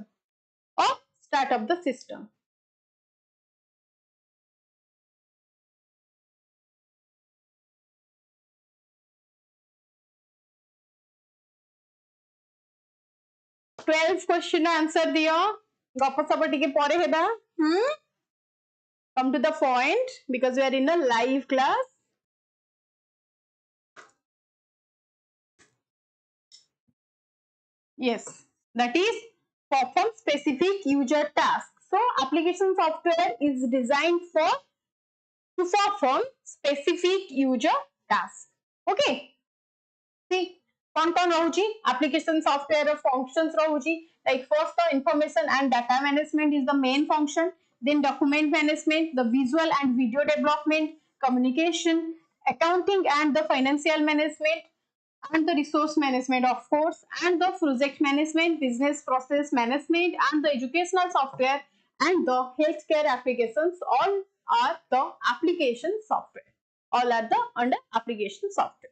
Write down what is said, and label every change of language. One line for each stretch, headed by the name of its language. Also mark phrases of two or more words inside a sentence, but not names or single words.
English: Or start up the system. Twelve question answer
Odia: ଦିଅ ଗପ ସପ ଟିକେ ପରେ ହେବା
English: come to the point because we are in a live class. Yes, that is perform specific user tasks. So application software is designed for to perform specific user tasks. Okay, see
Odia: କଣ ରହୁଛି
English: application software functions रहुची like first the information and data management is the main function, then document management, the visual and video development, communication, accounting and the financial management, and the resource management of course, and the project management, business process management and the educational software and the healthcare applications, all are the application software, all are the under application software.